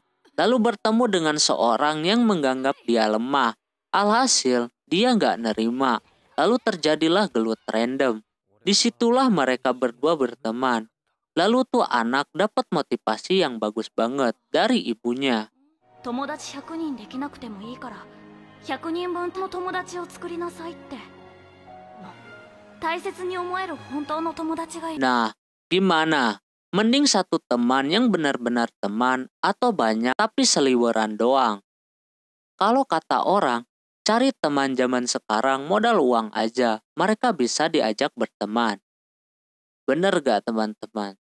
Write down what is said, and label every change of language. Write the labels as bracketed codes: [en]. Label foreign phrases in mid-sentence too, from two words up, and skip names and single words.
[id] Lalu bertemu dengan seorang yang menganggap dia lemah. Alhasil, dia nggak nerima. Lalu terjadilah gelut random. Disitulah mereka berdua berteman. Lalu tuh anak dapat motivasi yang bagus banget dari ibunya. [ja] 友達100人できなくてもいいから100人分の友達を作りなさいって大切に思える本当の友達がいる [id] Nah, gimana? Mending satu teman yang benar-benar teman atau banyak tapi seliweran doang. Kalau kata orang, cari teman zaman sekarang modal uang aja, mereka bisa diajak berteman. Bener gak teman-teman?